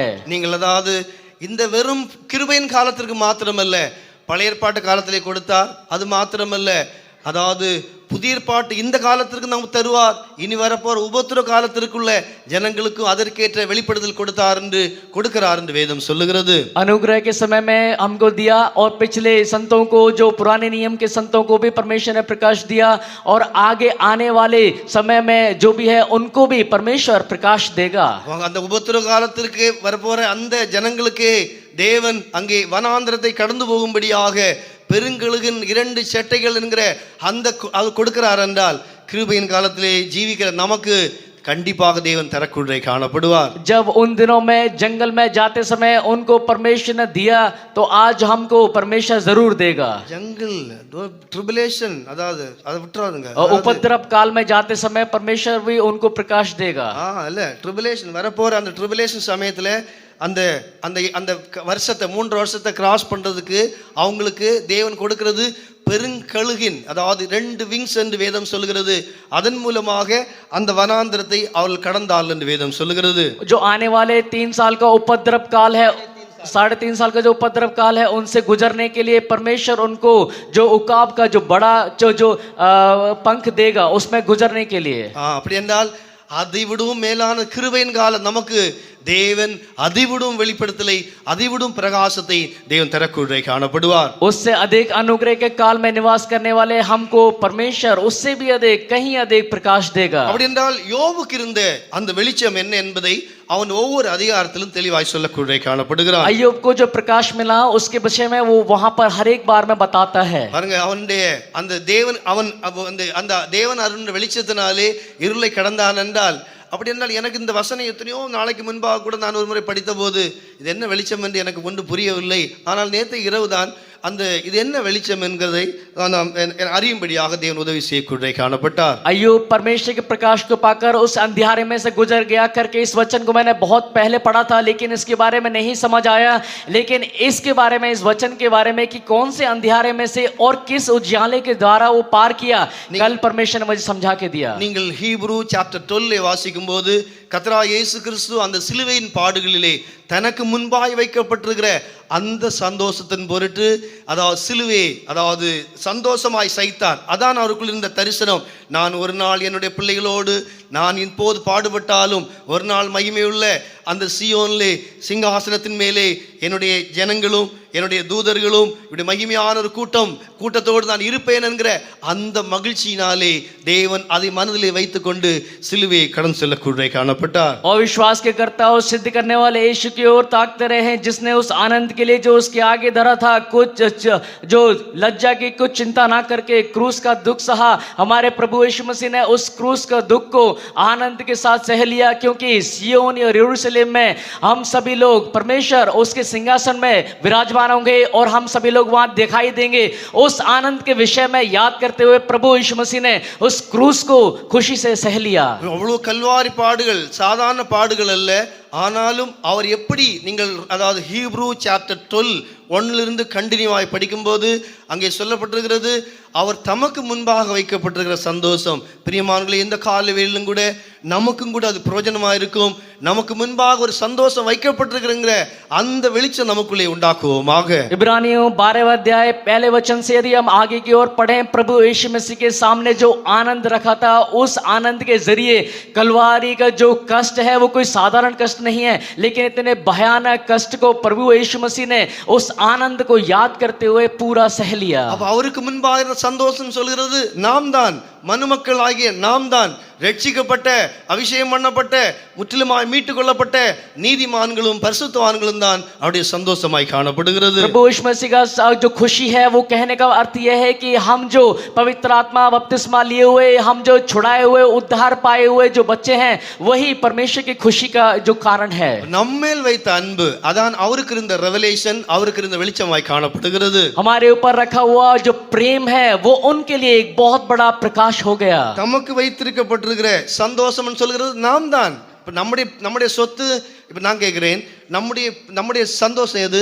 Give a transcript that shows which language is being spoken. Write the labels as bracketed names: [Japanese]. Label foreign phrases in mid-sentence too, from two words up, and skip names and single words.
[Tamil] நீங்கள் அதாவது இந்த வெறும் கிருபையின் காலத்திற்கு மாத்திரமல்ல, பழைய ஏற்பாட்டு காலத்திலே கொடுத்தார், அது மாத்திரமல்ல, அதாவது புதிய ஏற்பாட்டு இந்த காலத்திற்கு நமக்கு தருவார், இனி வரப்போற உபத்திர காலத்திற்குள்ள ஜனங்களுக்கும் அதற்கேற்ற வெளிப்படுத்தல் கொடுக்கிறார் என்று வேதம் சொல்லுகிறது. [Hindi] अनुग्रह के समय में हमको दिया और पिछले संतों को, जो पुराने नियम के संतों को भी परमेश्वर ने प्रकाश दिया और आगे आने वाले समय में जो भी है उनको भी परमेश्वर प्रकाश देगा। [Tamil] அந்த உபத்திர காலத்திற்கு வரப்போற அந்த ஜனங்களுக்கு தேவன் அங்கே வனாந்திரத்தை கடந்து போகும்படியாக பெருங்கழுகின் 2 செட்டைகள் என்கிற அந்த அது கொடுக்கிறார். என்றால் கிருபையின் காலத்திலே ஜீவிக்கிற நமக்கு கண்டிப்பாக தேவன் தரக்குள்ளே காணப்படுவார். [Hindi] जब उन दिनों में जंगल में जाते समय उनको परमेश्वर ने दिया तो आज हमको परमेश्वर जरूर देगा। [Tamil] ஜங்கல் ट्रिबुलेशन அதாவது அதை விட்டுறாதுங்க, [Hindi] और उपद्रव काल में जाते समय परमेश्वर भी उनको प्रकाश देगा। [Tamil] இல்ல ट्रिबुलेशन வரப்போற அந்த ट्रिबुलेशन சமயத்துல அந்த அந்த அந்த வருஷத்தை 3 வருஷத்தை கிராஸ் பண்றதுக்கு அவங்களுக்கு தேவன் கொடுக்கிறது பெருங்கழுகின், அதாவது 2 விங்ஸ் என்று வேதம் சொல்லுகிறது. அதன் மூலமாக அந்த வனாந்திரத்தை அவர்கள் கடந்தாள் என்று வேதம் சொல்லுகிறது. [Hindi] जो आने वाले 3 साल का उपद्रव काल है, 3.5 साल का जो उपद्रव काल है, उनसे गुजरने के लिए परमेश्वर उनको जो उकाब का जो बड़ा जो पंख देगा उसमें गुजरने के लिए। [Tamil] அப்படி என்றால் அதிவிடும் மேலான கிருபையின் காலம் நமக்கு தேவன் அதிவிடும் வெளிப்படுத்தலை, அதிவிடும் பிரகாசத்தை தேவன் தரக்குள்ளே காணப்படுவார். [Hindi] उससे अधिक अनुग्रह के काल में निवास करने वाले हमको परमेश्वर उससे भी अधिक, कहीं अधिक प्रकाश देगा। [Tamil] அப்படி என்றால் யோபுக்கு இருந்த அந்த வெளிச்சம் என்ன என்பதை அவன் ஒவ்வொரு அதிகாரத்திலும் தெளிவாய் சொல்லக்கூடே காணப்படுகிறான். [Hindi] अय्यूब को जो प्रकाश मिला उसके विषय में वो वहां पर हर एक बार में बताता है। [Tamil] பாருங்க, அவனுடைய அந்த தேவன் அந்த தேவன் அருள் வெளிச்சத்தினாலே இருளை கடந்தான் என்றால், அப்படி என்றால் எனக்கு இந்த வசனம் எத்தனையோ நாளைக்கு முன்பாக கூட நான் ஒரு முறை படித்த போது இது என்ன வெளிச்சம் என்று எனக்கு ஒன்றும் புரியவில்லை. ஆனால் நேற்று இரவு தான் அந்த இது என்ன வெளிச்சம் என்கிறதை அறியும்படியாக தேவன் உதவி செய்யக்கூடே காணப்பட்டார். [Hindi] अय्यूब परमेश्वर के प्रकाश को पाकर उस अंधियारे में से गुजर गया करके इस वचन को मैंने बहुत पहले पढ़ा था, लेकिन इसके बारे में नहीं समझ आया। लेकिन इसके बारे में, इस वचन के बारे में कि कौन से अंधियारे में से और किस उजियाले के द्वारा वो पार किया, कल परमेश्वर ने मुझे समझा के दिया। [Tamil] நீங்கள் [English] Hebrew chapter [Tamil] 12 வாசிக்கும் போது கர்த்தராகிய இயேசு கிறிஸ்து அந்த சிலுவையின் பாடுகளிலே தனக்கு முன்பாய் வைக்கப்பட்டிருக்கிற அந்த சந்தோஷத்தின் பொருட்டு, அதாவது சிலுவை, அதாவது சந்தோஷமாய் சைத்தார். அதான் அவருக்குள் இருந்த தரிசனம். நான் ஒரு நாள் என்னுடைய பிள்ளைகளோடு நான் இப்போது பாடுபட்டாலும் ஒரு நாள் மகிமையுள்ள அந்த சீயோனிலே சிங்காசனத்தின் மேலே என்னுடைய ஜனங்களும் என்னுடைய தூதர்களும் இப்படி மகிமையான ஒரு கூட்டத்தோடு நான் இருப்பேன் என்கிற அந்த மகிழ்ச்சியினாலே தேவன் அதை மனதிலே வைத்துக்கொண்டு சிலுவையை கடந்து செல்லக்கூடிய காணப்பட்டார். [Hindi] और विश्वास के करता और सिद्ध करने वाले यीशु की ओर ताकते रहे, जिसने उस आनंद के लिए जो उसके आगे धरा था, कुछ जो लज्जा की कुछ चिंता ना करके क्रूस का दुख सहा. हमारे प्रभु यीशु मसीह ने उस क्रूस का दुख को आनंद के साथ सह लिया, क्योंकि सिय्योन और यरूशलेम में हम सभी लोग परमेश्वर उसके सिंहासन में विराजमान होंगे और हम सभी लोग वहां दिखाई देंगे. उस आनंद के विषय में याद करते हुए प्रभु यीशु मसीह ने उस क्रूस को खुशी से सह लिया. [Tamil] அவ்வளவு கல்வாரி பாடுகள் சாதாரண பாடுகள் அல்ல. ஆனாலும் அவர் எப்படி, நீங்கள் அதாவது [English] Hebrew chapter [Tamil] 12:1 கண்டினியூவாய் படிக்கும்போது அங்கே சொல்லப்பட்டிருக்கிறது, அவர் தமக்கு முன்பாக வைக்கப்பட்டிருக்கிற சந்தோஷம். பிரியமானவர்களே, இந்த கால வேளையிலும் கூட நமக்கும் கூட அது பிரயோஜனமாக இருக்கும். நமக்கு முன்பாக ஒரு சந்தோஷம் வைக்கப்பட்டிருக்கிற அந்த வெளிச்சம் நமக்குள்ளே உண்டாக்குவோமாக. [Hindi] इब्रानियों 12वां अध्याय पहले वचन से यदि हम आगे की ओर पढ़ें, प्रभु यीशु मसीह के सामने जो आनंद रखा था, उस आनंद के जरिए कलवारी का जो कष्ट है वो कोई साधारण कष्ट नहीं है, लेकिन इतने भयानक कष्ट को प्रभु यीशु मसीह ने उस आनंद को याद करते हुए पूरा सह लिया. [Tamil] அப்ப அவருக்கு முன்பாக சந்தோஷம் சொல்கிறது நாம் தான், மனுமக்கள் ஆகிய நாம் தான், ரட்சிக்கப்பட்ட அபிஷேகம் பண்ணப்பட்ட முற்றிலுமாய் மீட்டுக் கொள்ளப்பட்ட நீதிமான்களும் பரிசுத்தவான்களும் தான் அவருடைய சந்தோஷமாய் காணப்படுகிறது. [Hindi] प्रभु यीशु मसीह का जो खुशी है वो कहने का अर्थ यह है कि हम जो पवित्र आत्मा बपतिस्मा लिए हुए, हम जो छुड़ाए हुए, उद्धार पाए हुए जो बच्चे हैं, वही परमेश्वर की खुशी का जो कारण है. [Tamil] நம்மேல் வைத்த அன்பு, அதான் அவருக்கு இருந்த ரெவலேஷன், அவருக்கு இருந்த வெளிச்சமாய் காணப்படுகிறது. [Hindi] हमारे ऊपर रखा हुआ जो प्रेम है वो उनके लिए एक बहुत बड़ा प्रकाश हो गया. [Tamil] தமக்கு வைத்திருக்கப்பட்டிருக்கிற சந்தோஷம் சொல்கிறது நாம் தான். இப்ப நம்முடைய சொத்து, இப்ப நான் கேட்கிறேன், நம்முடைய சந்தோஷம் எது?